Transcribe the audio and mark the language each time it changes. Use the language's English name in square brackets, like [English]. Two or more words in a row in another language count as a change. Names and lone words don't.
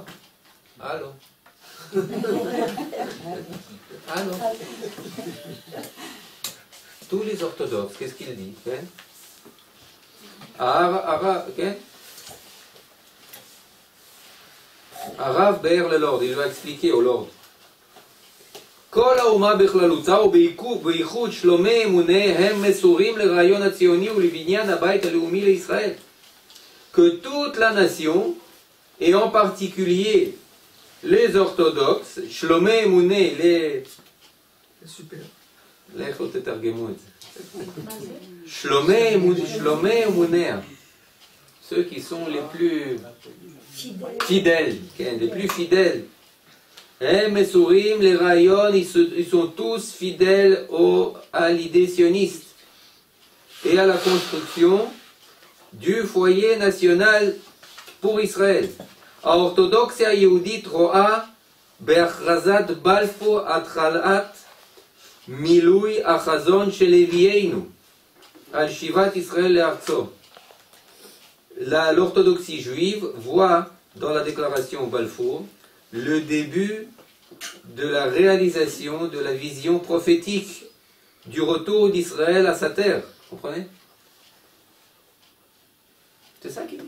[French] Allô? Allô? Tous les orthodoxes, qu'est-ce qu'il dit? Arav Be'er le Lord, il va expliquer au Lord. [Hebrew] כל האומה בכללותה ובייחוד שלומי אמוני הם מסורים לרעיון הציוני ולבניין הבית הלאומי לישראל. [French] Que toute la nation, et en particulier les orthodoxes, [Hebrew] שלומי אמוני, [French] les [Hebrew] שלומי אמוני, [French] ceux qui sont les plus fidèles, les plus fidèles. Mesourim, les rayons, ils sont tous fidèles à l'idée sioniste et à la construction du foyer national pour Israël. [Hebrew] האורתודוקסיה היהודית רואה בהכרזת בלפור התחלת מילוי החזון של נביאנו על שיבת ישראל לארצו. [French] L'orthodoxie juive voit dans la déclaration Balfour, le début de la réalisation de la vision prophétique du retour d'Israël à sa terre. Vous comprenez? C'est ça qu'il dit.